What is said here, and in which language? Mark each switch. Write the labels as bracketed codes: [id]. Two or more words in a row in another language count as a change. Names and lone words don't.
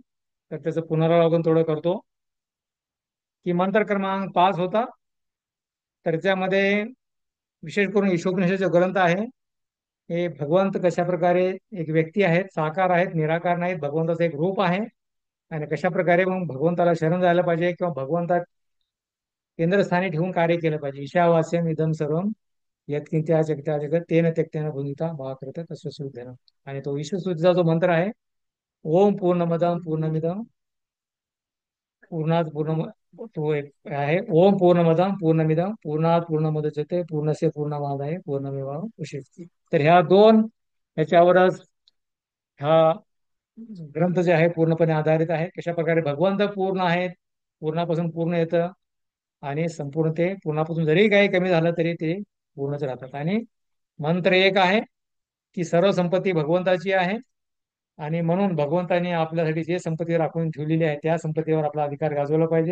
[mr] तर त्याचं पुनरावलोकन थोडं करतो. की मंत्र क्रमांक 5 होता, तर त्यामध्ये विशेष करून ईशोपनिषद जो ग्रंथ आहे, हे भगवंत कशा प्रकारे एक व्यक्ती आहेत, साकार आहेत, निराकार नाहीत, भगवंताचं एक रूप आहे. आणि कशा प्रकारे मग भगवंताला शरण जायला पाहिजे किंवा भगवंता केंद्रस्थानी ठेवून कार्य केलं पाहिजे. [sa] ईशावास्यम इदम सर्वम यत्किंत्या जगत्या जगत तेन त्यक्तेन भूमिता वा करत तस्य सुद्धनं. [mr] आणि तो ईशस्तुतीचा जो मंत्र आहे, [sa] ओम पूर्णमदम पूर्णमिदम पूर्णात पूर्ण, [mr] तो एक आहे, [sa] ओम पूर्णमदम पूर्णमिदम पूर्णात पूर्णमुदच्यते पूर्णस्य पूर्णमादाय पूर्णमेवावशिष्यते. [mr] तर ह्या दोन ह्याच्यावरच हा ग्रंथ जे आहे पूर्णपणे आधारित आहे. कशा प्रकारे भगवंत पूर्ण आहेत, पूर्णापासून पूर्ण येतं, आणि संपूर्ण ते पूर्णापासून जरी काही कमी झालं तरी ते पूर्णच राहतात. आणि मंत्र एक आहे की सर्व संपत्ती भगवंताची आहे, आणि म्हणून भगवंताने आपल्यासाठी जे संपत्ती राखून ठेवलेली आहे त्या संपत्तीवर आपला अधिकार गाजवला पाहिजे.